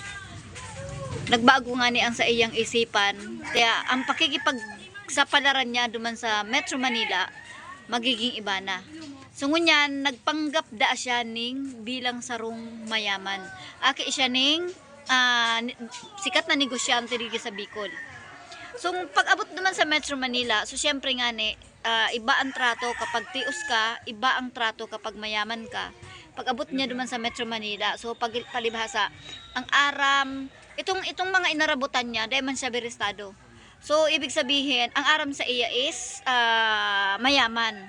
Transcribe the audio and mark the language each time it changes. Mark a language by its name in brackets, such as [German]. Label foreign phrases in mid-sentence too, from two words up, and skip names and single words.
[Bikol] Nagbago nga ni ang sa iyang isipan, kaya ang pakikipagsapalaran niya duman sa Metro Manila, magiging iba na. So ngunyan, nagpanggap da siya ning bilang sarong mayaman. Aki siya ning sikat na negosyante dito sa Bicol. So pag-abot naman sa Metro Manila, [Filipino] so syempre nga ni, iba ang trato kapag tios ka, iba ang trato kapag mayaman ka. [Bikol] Pag-abot niya duman sa Metro Manila, so palibhasa, ang aram, itong mga inarabutan niya, dahil man siya berestado. So [Filipino] ibig sabihin, [Bikol] ang aram sa iya is mayaman.